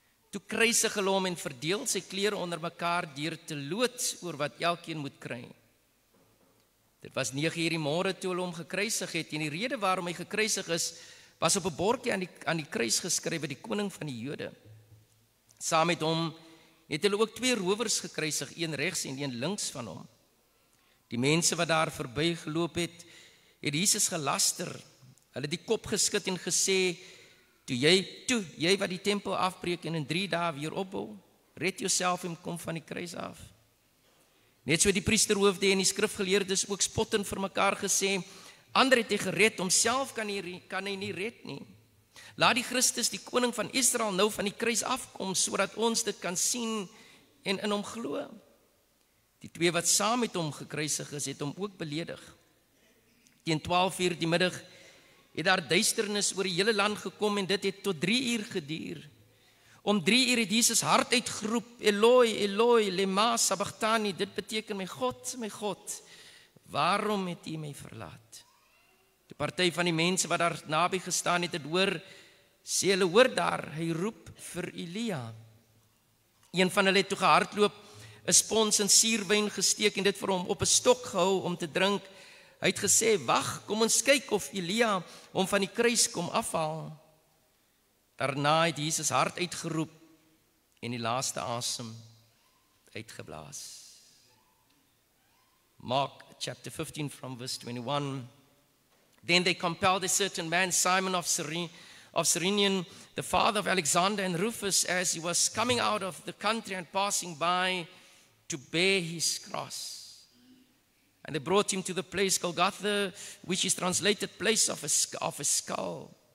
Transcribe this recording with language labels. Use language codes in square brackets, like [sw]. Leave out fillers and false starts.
[af] Toe kruisig hulle hom en verdeel sy klere onder mekaar deur te loot oor wat elkeen moet kry. Dit was 9:00 die môre toe hulle hom gekruisig het, en die rede waarom hy gekruisig is, was op 'n bordjie aan die kruis geskrywe, die koning van die Jode. Saam met hom het hulle ook 2 rowers gekruisig, een regs en een links van hom. Die mense wat daar verbygeloop het Jesus gelaster. Hulle die kop geskud en gesê, toe jy wat die tempel afbreek en in 3 dae weer opbou, red jouself en kom van die kruis af. Net so die priesterhoofde en die skrifgeleerdes ook spottend vir mekaar gesê, ander het hy gered, homself kan hy nie red nie. Laat die Christus, die koning van Israel, nou van die kruis afkom, sodat ons dit kan sien en in hom glo. Die 2 wat saam met hom gekruisig is, het hom ook beledig. Teen 12:00 die middag het daar duisternis oor die hele land gekom, en dit het tot 3:00 geduur. Om 3:00 het Jesus hard uitgeroep, [arc] Eloi, Eloi, lema sabachthani. [af] Dit beteken, my God, waarom het U my verlaat? Die party van die mense wat daar naby gestaan het hoor, sê hulle, hoor daar, hy roep vir Elia. Een van hulle het toe gehardloop, 'n spons en suurwyn gesteek en dit vir hom op 'n stok gehou om te drink. Hy het gesê, wag, kom ons kyk of Elia hom van die kruis kom afhaal. Daarna het Jesus hard uitgeroep en die laaste asem uitgeblaas. [en] Mark chapter 15 from verse 21. Then they compelled a certain man, Simon of Cyrene, the father of Alexander and Rufus, as he was coming out of the country and passing by, to bear his cross. And they brought him to the place Golgotha, which is translated place of a skull.